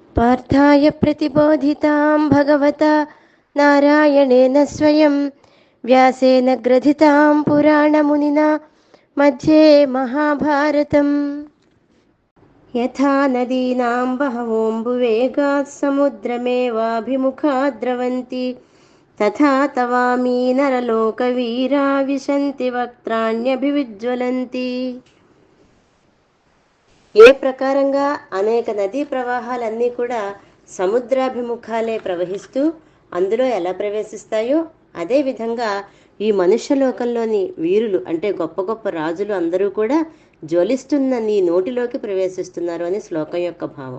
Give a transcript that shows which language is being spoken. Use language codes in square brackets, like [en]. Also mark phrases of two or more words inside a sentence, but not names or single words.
[sa] पार्थाय प्रतिबोधितां भगवता नारायणेन स्वयं व्यासेन ग्रथितां पुराणमुनिना मध्ये महाभारतम्। यथा नदीनां बहवोऽम्बुवेगात् समुद्रमेवाभिमुखा द्रवन्ति तथा तवामी नरलोकवीरा विशन्ति वक्त्राण्यभिविज्वलन्ति। [te] ఏ ప్రకారంగా అనేక నదీ ప్రవాహాలన్నీ కూడా సముద్రాభిముఖాలే ప్రవహిస్తూ అందులో ఎలా ప్రవేశిస్తాయో అదేవిధంగా ఈ మనుష్యలోకంలోని వీరులు అంటే గొప్ప గొప్ప రాజులు అందరూ కూడా జ్వలిస్తున్న నీ నోటిలోకి ప్రవేశిస్తున్నారు అని శ్లోకం యొక్క భావం.